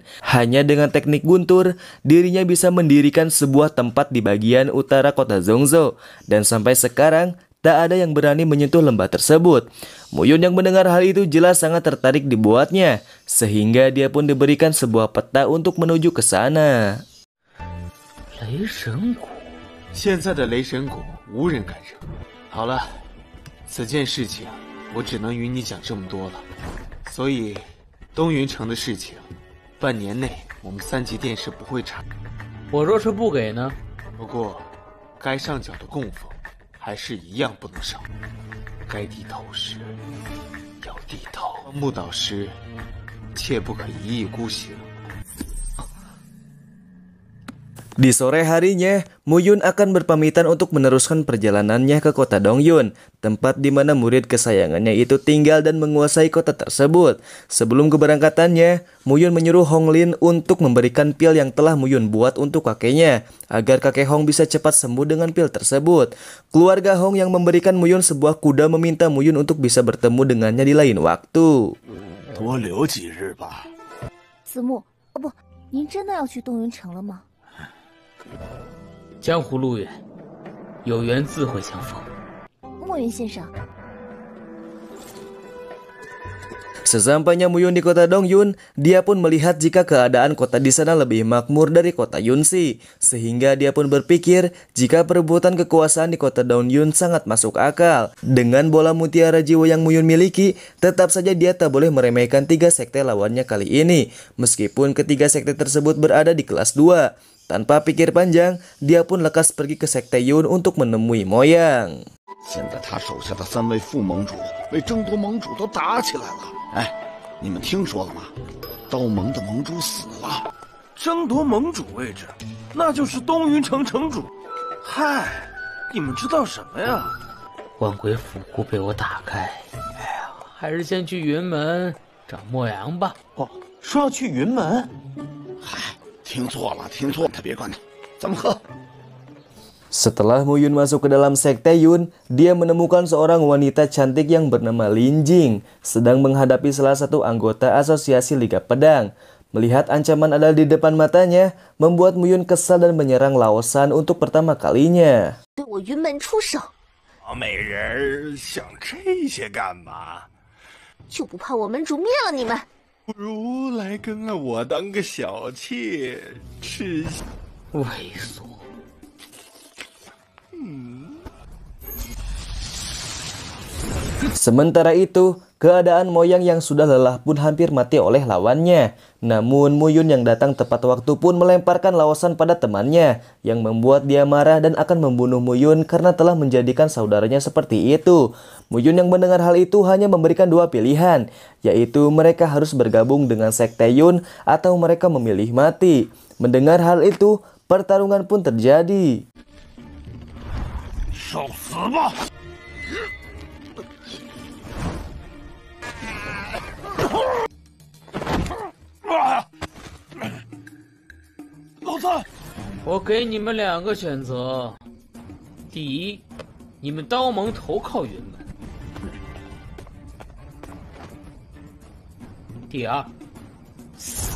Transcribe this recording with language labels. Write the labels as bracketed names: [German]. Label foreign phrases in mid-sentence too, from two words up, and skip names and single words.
[Indonesian] Hanya dengan teknik guntur, dirinya bisa mendirikan sebuah tempat di bagian utara kota Zhongzhou. Dan sampai sekarang, tak ada yang berani menyentuh lembah tersebut. Muyun yang mendengar hal itu jelas sangat tertarik dibuatnya, sehingga dia pun diberikan sebuah peta untuk menuju ke sana. [Chinese] 雷神谷，现在的雷神谷无人敢惹。好了，此件事情我只能与你讲这么多了，所以东云城的事情，半年内我们3级殿试不会查。我若是不给呢？不过，该上缴的供奉还是一样不能少。该低头时要低头。木导师，切不可一意孤行。 [Indonesian] Di sore harinya, Muyun akan berpamitan untuk meneruskan perjalanannya ke kota Dongyun, tempat di mana murid kesayangannya itu tinggal dan menguasai kota tersebut. Sebelum keberangkatannya, Muyun menyuruh Honglin untuk memberikan pil yang telah Muyun buat untuk kakeknya, agar kakek Hong bisa cepat sembuh dengan pil tersebut. Keluarga Hong yang memberikan Muyun sebuah kuda meminta Muyun untuk bisa bertemu dengannya di lain waktu. [Chinese] 多留几日吧。子木，哦不，您真的要去东云城了吗？江湖路远，有缘自会相逢。莫云先生， [Indonesian] Sesampainya Muyun di kota Dongyun, dia pun melihat jika keadaan kota di sana lebih makmur dari kota Yunxi, sehingga dia pun berpikir jika perebutan kekuasaan di kota Dongyun sangat masuk akal. Dengan bola mutiara jiwa yang Muyun miliki, tetap saja dia tak boleh meremehkan 3 sekte lawannya kali ini, meskipun ketiga sekte tersebut berada di kelas 2. Tanpa pikir panjang, dia pun lekas pergi ke sekte Yun untuk menemui Moyang. [Chinese] 现在他手下的3位副盟主为争夺盟主都打起来了。哎，你们听说了吗？刀盟的盟主死了。争夺盟主位置，那就是东云城城主。嗨，你们知道什么呀？万鬼府库被我打开，哎呀，还是先去云门找莫阳吧。哦，说要去云门？嗨，听错了，听错了，他别管他，咱们喝。 [Indonesian] Setelah Muyun masuk ke dalam sekte Yun, dia menemukan seorang wanita cantik yang bernama Lin Jing sedang menghadapi salah satu anggota asosiasi Liga Pedang. Melihat ancaman ada di depan matanya, membuat Muyun kesal dan menyerang Lao Shan untuk pertama kalinya. [Chinese] 对我云门出手，小美人想这些干嘛？就不怕我门主灭了你们？不如来跟了我当个小妾，吃。猥琐。 [Indonesian] Sementara itu, keadaan Moyang yang sudah lelah pun hampir mati oleh lawannya. Namun Muyun yang datang tepat waktu pun melemparkan Lao Shan pada temannya, yang membuat dia marah dan akan membunuh Muyun karena telah menjadikan saudaranya seperti itu. Muyun yang mendengar hal itu hanya memberikan 2 pilihan, yaitu mereka harus bergabung dengan sekte Yun atau mereka memilih mati. Mendengar hal itu, pertarungan pun terjadi. [Chinese] 受死吧！老三，我给你们2个选择：第一，你们刀盟投靠云门；第二，死。